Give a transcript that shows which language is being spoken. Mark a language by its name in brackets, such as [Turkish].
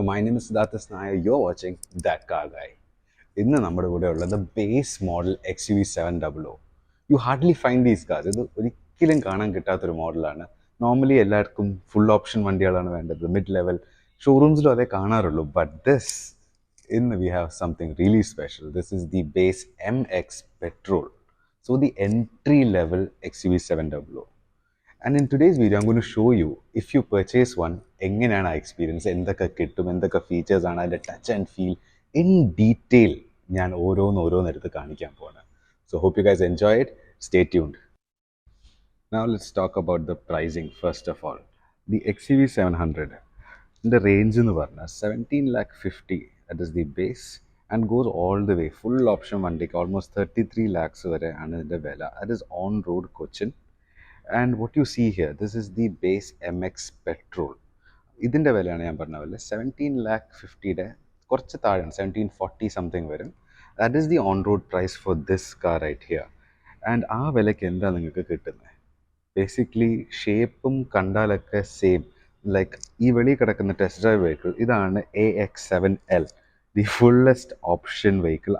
[English] My name is Siddharth Nair. You're watching That Car Guy. [Malayalam] ഇന്ന് നമ്മുടെ കൂടെ ഉള്ളത് base model XUV700. [English] You hardly find these cars. [Malayalam] ഇത് ഒരിക്കലും കാണാൻ കിട്ടാത്തൊരു മോഡലാണ്. നോർമലി എല്ലാവർക്കും ഫുൾ ഓപ്ഷൻ വണ്ടികളാണ് വേണ്ടത്, മിഡ് ലെവൽ ഷോറൂംസിലും അതേ കാണാറുള്ളൂ. [English] But this ഇന്ന് we have something really special. This is the base MX petrol. So the entry level XUV700. And in today's video, I'm going to show you, [Malayalam] if you purchase one, എങ്ങനെയാണ് ആ experience, എന്തൊക്കെ കിട്ടും, എന്തൊക്കെ features ആണ്, അതിൻ്റെ [English] touch and feel in detail [Malayalam] ഞാൻ ഓരോന്നെടുത്ത് കാണിക്കാൻ പോവാണ്. [English] So hope you guys enjoy it. Stay tuned. Now let's talk about the pricing first of all. The XUV700, the range [Malayalam] എന്ന് പറഞ്ഞാൽ [English] 17,50,000, that is the base, and goes all the way full option [Malayalam] വണ്ടിക്ക് [English] almost 33 lakhs [Malayalam] വരെ ആണ് ഇതിൻ്റെ വില. [English] That is on road Cochin. And what you see here, this is the base MX petrol. [Malayalam] ഇതിൻ്റെ വിലയാണ് ഞാൻ പറഞ്ഞ പോലെ 17,50,000 കുറച്ച് താഴെയാണ്, 1740 സംതിങ് വരും. [English] That is the on road price for this car right here. And [Malayalam] ആ വിലയ്ക്ക് എന്താ നിങ്ങൾക്ക് കിട്ടുന്നത്? ബേസിക്കലി ഷേപ്പും കണ്ടാലൊക്കെ സെയിം. ലൈക്ക് ഈ വെളി കിടക്കുന്ന ടെസ്റ്റ് ഡ്രൈവ് വെഹിക്കിൾ ഇതാണ് AX7L, [English] The fullest option vehicle.